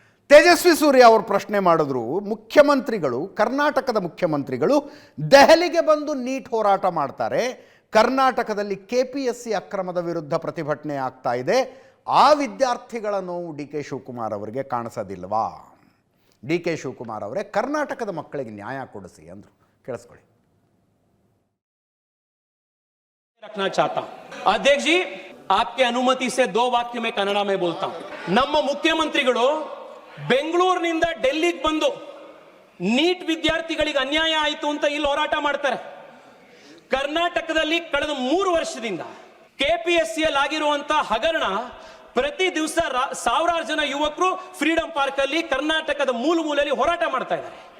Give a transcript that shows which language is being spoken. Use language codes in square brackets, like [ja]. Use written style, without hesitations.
[kn] ತೇಜಸ್ವಿ ಸೂರ್ಯ ಅವರು ಪ್ರಶ್ನೆ ಮಾಡಿದ್ರು, ಮುಖ್ಯಮಂತ್ರಿಗಳು, ಕರ್ನಾಟಕದ ಮುಖ್ಯಮಂತ್ರಿಗಳು ದೆಹಲಿಗೆ ಬಂದು ನೀಟ್ ಹೋರಾಟ ಮಾಡ್ತಾರೆ, ಕರ್ನಾಟಕದಲ್ಲಿ KPSC ಅಕ್ರಮದ ವಿರುದ್ಧ ಪ್ರತಿಭಟನೆ ಆಗ್ತಾ ಇದೆ, ಆ ವಿದ್ಯಾರ್ಥಿಗಳ ನೋವು ಡಿ ಕೆ ಶಿವಕುಮಾರ್ ಅವರಿಗೆ ಕಾಣಿಸೋದಿಲ್ವಾ? ಡಿ ಕೆ ಶಿವಕುಮಾರ್ ಅವರೇ ಕರ್ನಾಟಕದ ಮಕ್ಕಳಿಗೆ ನ್ಯಾಯ ಕೊಡಿಸಿ ಅಂದರು. ಕೇಳಿಸ್ಕೊಳ್ಳಿ. [hi] रखना चाहता हूं अध्यक्ष जी, आपके अनुमति से 2 वाक्य में कन्नड़ में बोलता हूं. [kn] ನಮ್ಮ ಮುಖ್ಯಮಂತ್ರಿಗಳು ಬೆಂಗಳೂರಿನಿಂದ ಡೆಲ್ಲಿಗೆ ಬಂದು ನೀಟ್ ವಿದ್ಯಾರ್ಥಿಗಳಿಗೆ ಅನ್ಯಾಯ ಆಯಿತು ಅಂತ ಇಲ್ಲಿ ಹೋರಾಟ ಮಾಡ್ತಾರೆ. ಕರ್ನಾಟಕದಲ್ಲಿ ಕಳೆದ 3 ವರ್ಷದಿಂದ KPSC ಯಲ್ಲಿ ಆಗಿರುವಂತ ಹಗರಣ, ಪ್ರತಿ ದಿವಸ ಸಾವಿರಾರು ಜನ ಯುವಕರು ಫ್ರೀಡಂ ಪಾರ್ಕ್ ಅಲ್ಲಿ ಕರ್ನಾಟಕದ ಮೂಲೆಯಲ್ಲಿ ಹೋರಾಟ ಮಾಡ್ತಾ ಇದ್ದಾರೆ.